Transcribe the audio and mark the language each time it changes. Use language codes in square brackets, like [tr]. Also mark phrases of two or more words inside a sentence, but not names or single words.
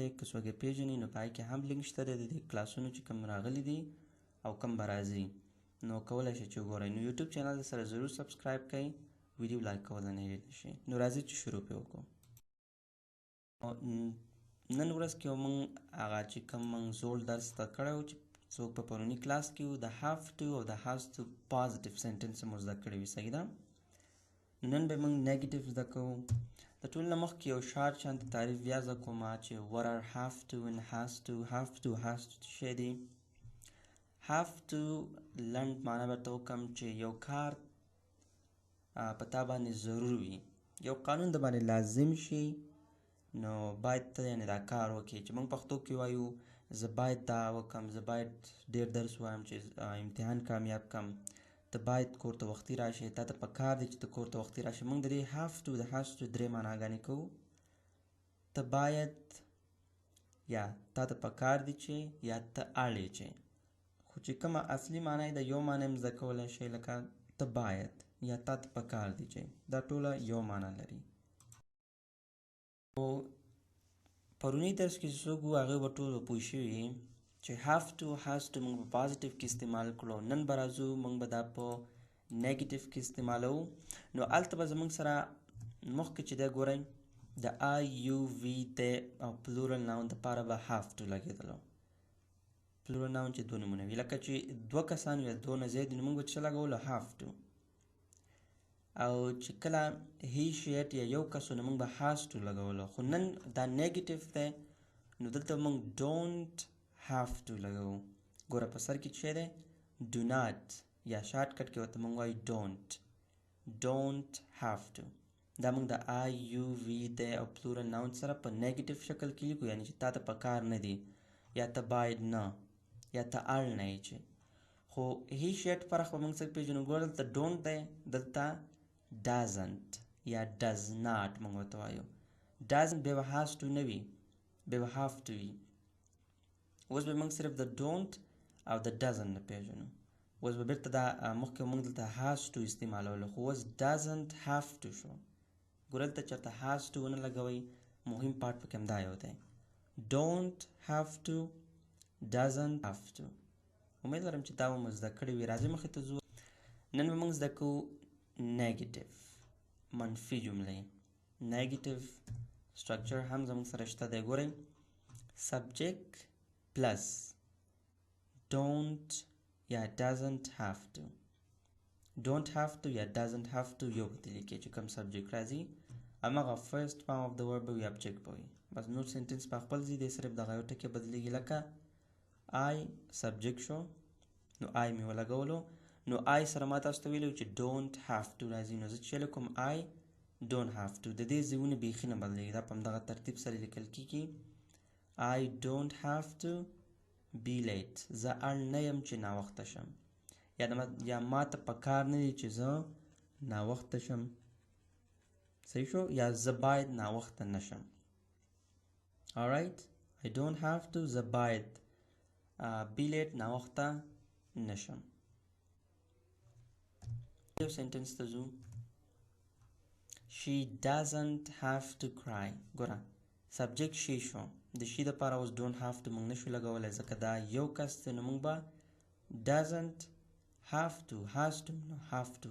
[ps] که څوک یې پیژني نو په هغې کې هم لینک شته دی د دې کلاسونو چې کوم راغلي دي او کوم به راځي، نو کولی شئ چې وګورئ. نو [en] YouTube channel [ps] سره ضرور سبسکرایب کړئ، [en] video like [ps] کولی نه هېر شي. نو راځئ چې شروع پرې وکړو. نن ورځ کې موږ هغه چې کوم موږ زوړ درس زده کړی و چې څوک په پروني کلاس کې و، د [en] have to [ps] او د [en] has to positive sentence [ps] مو زده کړی وي، صحیح ده؟ نن به موږ نیګیټیو زده کوو. د ټول نه مخکې یو شارټ شانتې تعریف بیا زده کوم چې [en] what are have to and has to. have to [ps] څه شی دی؟ [en] have to [ps] لنډ معنا درته وکړم چې یو کار په تا باندې ضرور وي، یو قانون د باندې لازم شي، نو باید ته یعنې دا کار وکړې. چې موږ پښتو کې وایو زه باید دا وکړم، زه باید ډېر درس وایم چې امتحان کامیاب کړم، ته باید کور ته وختي راشې، تا ته په کار دی چې ته کور ته وختي راشې. موږ د دې [en] have to [ps] د [en] has to [ps] درې معناګانې کوو. ته باید، یا تا ته په کار دی چې، یا ته اړ یې چې. خو چې کومه اصلي معنا یې د یو معنا هم زده کولی شئ، لکه ته باید یا تا ته په کار دی چې، دا ټوله یو معنا لري. پرونی درس کې چې څوک وو هغې به ټول پوه شوي چې [en] have to has to [ps] موږ په پازیټیو کې استعمال کړو. نن به راځو موږ به دا په نیګیټیو کې استعمالوو. نو هلته به زموږ سره مخکې چې دی ګورئ د [en] I, you, we, they [ps] او [en] plural noun [ps] دپاره به [en] have to [ps] لګېدلو. [en] plural noun [ps] چې دوه نومونه وي، لکه چې دوه کسان وي، دوه نه زیات نو موږ به څه لګولو؟ [en] have to. [ps] او چې کله [en] he, she, it [ps] یا یو کس نو موږ به [en] has to [ps] لګولو. خو نن دا نیګیټیو دی نو دلته موږ [en] don't have to [ps] لګوو. ګوره په سر کې څه دی؟ [en] do not [ps] یا [en] short cut [ps] کې ورته موږ وایو [en] don't have to. [ps] دا موږ د [en] I, you, we, they [ps] او [en] plural noun [ps] سره په نیګیټیو شکل کې لیکو، یعنی چې تا ته په کار نه دی، یا ته باید نه، یا ته اړ نه یې چې. خو [en] he, she, it [ps] فرق به موږ څنګه پېژنو؟ ګوره دلته don't دی، دلته doesn't یا [en] does not [ps] موږ ورته وایو. doesn't بیا به [en] has to [ps] نه وي، بیا به [en] have to [ps] وي. اوس به موږ صرف د don't او د doesn't نه پېژنو. اوس به بېرته دا مخکې موږ دلته [en] has to [ps] استعمالولو، خو اوس [en] doesn't have to [ps] شو. ګوره دلته چېرته [en] has to [ps] ونه لګوئ، مهم پارټ پکې همدا یو دی. [en] don't have to، doesn't have to. [ps] امید لرم چې دا به مو زده کړي وي. راځئ مخې ته ځو. نن به موږ زده کوو نیګیټیو، منفي جملې. [en] negative structure [ps] هم زموږ سره شته دی. [en] ګورئ subject plus don't یا doesn't have to. don't have to [ps] یا [en] doesn't have to [ps] یو به لیکئ چې کوم سبجیکټ راځي هماغه [en] first form of the word [ps] به وي، object به وي. بس نور سنټنس په خپل ځای دی، صرف دغه یو ټکي بدلیږي. لکه [en] I subject [ps] شو، نو I مې ولګولو، نو I سره ما تاسو ته ویلو چې [en] don't have to [ps] راځي، نو زه چې لیکم [en] I don't have to. [ps] د دې ځایونه بیخي نه بدلیږي، دا په همدغه ترتیب سره لیکل کېږي. [en] I don't have to be late. [ps] زه اړ نه یم چې ناوخته شم، یا ما ته په کار نه دی چې زه ناوخته شم، صحیح شو؟ یا زه باید ناوخته نشم. [en] alright، I don't have to، [ps] زه باید [en] be late [ps] ناوخته نشم. یو سنټنس ته ځو. [en] she doesn't have to cry. [ps] ګوره سبجیکټ she شو، د she دپاره اوس [en] don't have to [ps] موږ نشو لګولی ځکه دا یو کس دی، نو موږ به [en] doesn't have to، has to [ps] نو [en] have to.